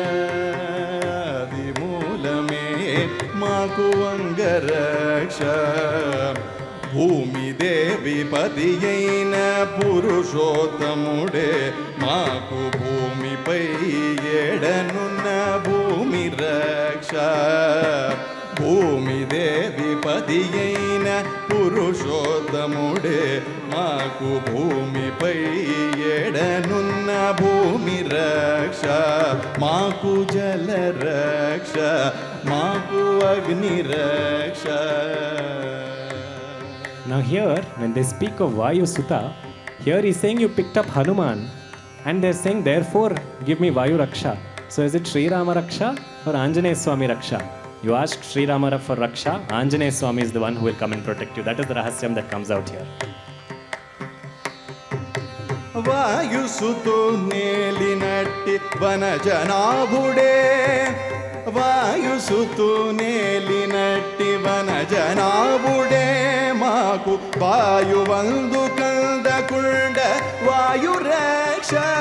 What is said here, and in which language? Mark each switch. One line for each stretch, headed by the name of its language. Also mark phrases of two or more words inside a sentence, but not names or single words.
Telugu: ఆదిమూలమే మాకు అంగరక్ష, భూమిదేవి పదియైన పురుషోత్తముడే మాకు భూమి పై ఎడనున్న భూమి రక్ష, భూమిదేవి పదియైన పురుషోత్తముడే మాకు భూమిపై ఎడనున్న భూమి రక్ష, మాకు జల రక్ష, మాకు అగ్ని రక్ష.
English: Now here, when they speak of Vayu Sutta, here he's saying you picked up Hanuman, and they're saying therefore give me
Telugu: వాయు రక్ష.
English: So is it Sri Rama Raksha or Anjaneya Swami Raksha? You ask Sri Rama for Raksha, Anjaneya Swami is the one who will come and protect you. That is the rahasyam that comes out here.
Telugu: వాయుసుతో నేలినట్టి వనజనాభుడే, వాయుసుతో నేలినట్టి వనజనాభుడే మాకు వాయువందు కందకుండ వాయు రక్ష,